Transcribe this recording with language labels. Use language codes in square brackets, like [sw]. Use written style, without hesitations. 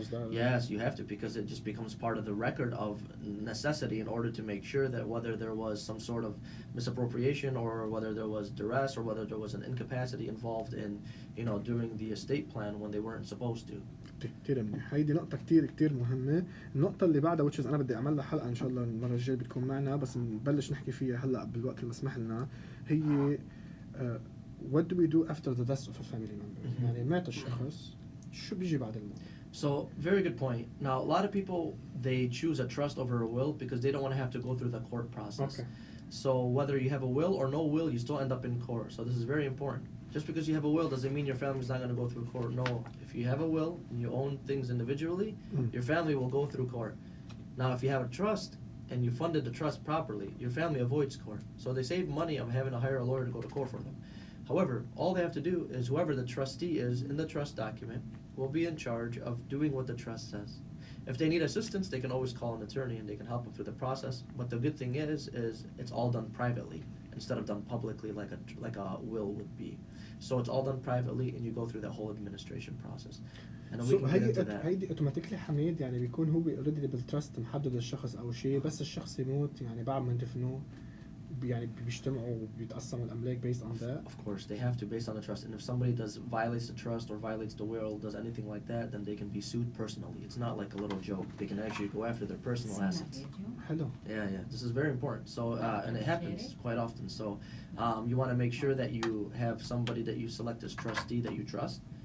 [en] Yes, you have to, because it just becomes part of the record of necessity in order to make sure that whether there was some sort of misappropriation or whether there was duress or whether there was an incapacity involved in, doing the estate plan when they weren't supposed to. [ar] كتير منيح. هيدي نقطة كتير مهمة. النقطة اللي بعدها [en] which is [ar] أنا بدي أعمل لها حلقة إن شاء الله المرة الجاية بتكون معنا، بس نبلش نحكي فيها هلا بالوقت اللي مسمح لنا. هي [en] what do we do after the death of a family member؟ [ar] يعني مات الشخص شو بيجي بعد الموت؟ [en] So, very good point. Now, a lot of people, they choose a trust over a will because they don't want to have to go through the court process. Okay. So, whether you have a will or no will, you still end up in court. So, this is very important. Just because you have a will doesn't mean your family's not going to go through court. No. If you have a will and you own things individually, your family will go through court. Now, if you have a trust and you funded the trust properly, your family avoids court. So, they save money of having to hire a lawyer to go to court for them. However, all they have to do is whoever the trustee is in the trust document will be in charge of doing what the trust says. If they need assistance, they can always call an attorney and they can help them through the process. But the good thing is it's all done privately instead of done publicly like a will would be. So it's all done privately and you go through that whole administration process. And we can get into that. [ar] هيدي اوتوماتيكلي حميد يعني بيكون هو اوريدي بالتراست محدد الشخص او شيء، بس الشخص يموت يعني بعد ما ندفنوه يعني بيجتمعوا وبيتقسموا الأملاك [en] based on that. Of course, they have to based on the trust. And if somebody violates the trust or violates the will, does anything like that, then they can be sued personally. It's not like a little joke. They can actually go after their personal assets. Hello. Yeah. This is very important. So, and it happens quite often. So, you want to make sure that you have somebody that you select as trustee that you trust.